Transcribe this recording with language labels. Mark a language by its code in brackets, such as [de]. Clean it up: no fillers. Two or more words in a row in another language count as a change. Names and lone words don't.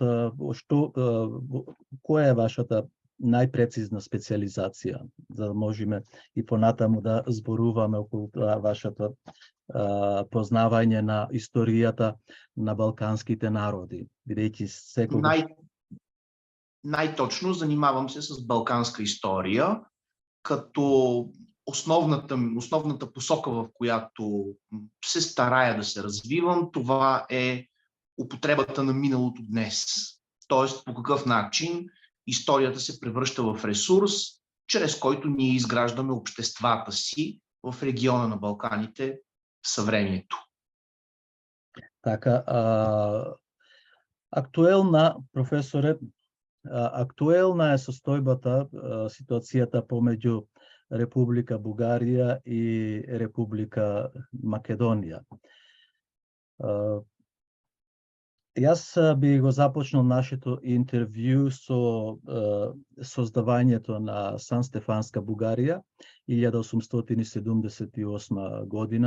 [mk] Која е вашата најпрецизна специализација, за да можеме и понатаму да зборуваме околу вашето познавање на историјата на балканските народи, бидејќи секогаш... [bg] Най-точно занимавам се с балканска история, като основната посока, в която се старая да се развивам, това е употребата на миналото днес. Тоест, по какъв начин историята се превръща в ресурс, чрез който ние изграждаме обществата си в региона на Балканите в съвремието. [mk] Така, професоре, актуелна е состојбата, ситуацијата помеѓу Република Бугарија и Република Македонија. Јас би го започнал нашето интервју со создавањето на Сан-Стефанска Бугарија 1878 година.